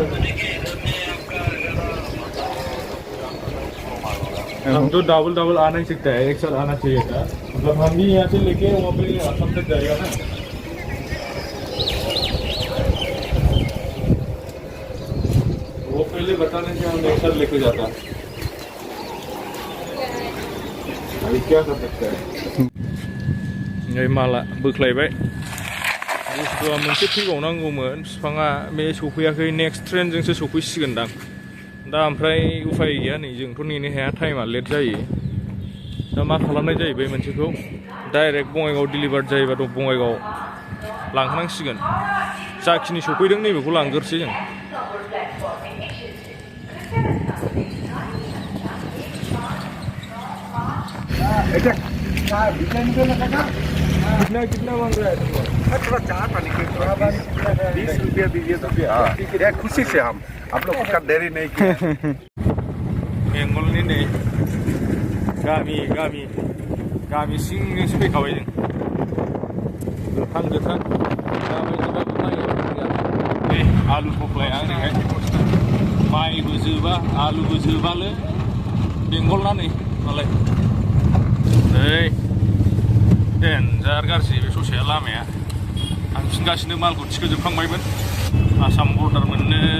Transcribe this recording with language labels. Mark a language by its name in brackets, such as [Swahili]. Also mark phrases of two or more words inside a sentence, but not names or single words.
[Hindi] हम तो डबल आ नहीं सकता है एक साथ आना चाहिए था मतलब हम भी यहाँ से लेके वहाँ पे असम तक जाएगा ना वो पहले बताने से हम एक साथ लेके जाता अभी क्या कर सकते हैं [Bodo] ये माला बोख्लायबाय बुस्थुआ मोनसे फैबावनांगौमोन बिफाङा बे सफैयाखै नेक्स्ट ट्रेनजोंसो सफैसिगोनदां दा ओमफ्राय उफाय गैया नै जोंथ' नेनो हाया टाइमा लेट जायो दा मा खालामनाय जायो बे मोनसेखौ डाइरेक्ट बङाइगाव डिलिभार्ड जायोबाथ' बङाइगाव लांखानांसिगोन जाखिनि सफैदों नैबेखौ लांग्रोसै जों [Hindi] कितना मांग रहा है थोड़ा चार पानी के 20 रुपया दीजिए तो खुशी से हम आप लोग का देरी नहीं किया [Bodo] बेंगलनि नै गामि सिंजोंसो फैखाबाय जों गोथां दाबायदिबाबो माइ बे आलु सप्लाया ओरैहाय माइबो जोबा आलुबो जोबालो बेंगलना नै मालाय नै देन्जार गाज्रि बे ससेया लामाया थांफिनगासिनो मालखौ थिखोजोबखांबायमोन आसाम बर्डार मोननो